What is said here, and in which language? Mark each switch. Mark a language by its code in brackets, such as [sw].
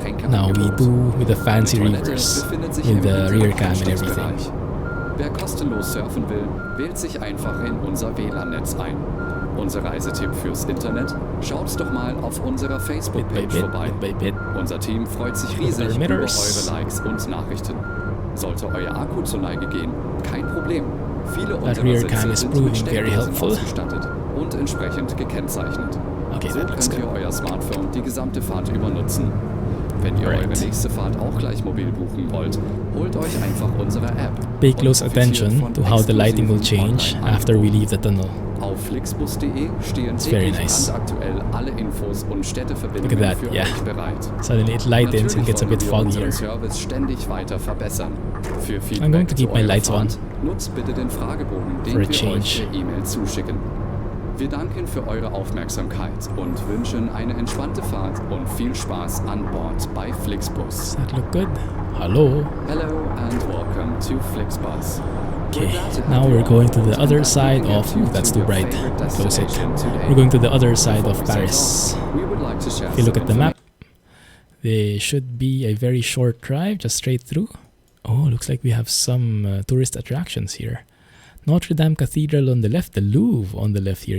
[en] Now we do with the fancy reverse, with the rear cam and everything. [de] Wer kostenlos surfen will, wählt sich einfach in unser WLAN-Netz ein. Unser Reisetipp fürs Internet? Schaut doch mal auf unserer Facebook-Page vorbei. Unser Team freut sich riesig über eure Likes und Nachrichten. Sollte euer Akku zur Neige gehen, kein Problem. Viele unserer Sitze sind mit Steckdosen ausgestattet und entsprechend gekennzeichnet. So könnt ihr euer Smartphone die gesamte Fahrt über nutzen. Wenn ihr eure nächste Fahrt auch gleich mobil buchen wollt, holt euch einfach unsere App. [en] Pay close attention to how the lighting will change after we leave the tunnel. [de] Auf flixbus.de stehen aktuell alle Infos und Städteverbindungen für euch bereit. [en] Suddenly it lightens and gets a bit foggier. [de] Service ständig weiter verbessern. Für [en] I'm going to keep my lights on. [de] Nutzt bitte den Fragebogen, den wir euch per E-Mail zuschicken. Wir danken für eure Aufmerksamkeit und wünschen eine entspannte Fahrt und viel Spaß an Bord bei Flixbus. [en] Does that look good? Hello. Hello and welcome to Flixbus. Okay, now we're going to the other side of... Ooh, that's too bright. Close it. We're going to the other side of Paris. If you look at the map, there should be a very short drive, just straight through. Oh, looks like we have some tourist attractions here. Notre Dame Cathedral on the left, the Louvre on the left here.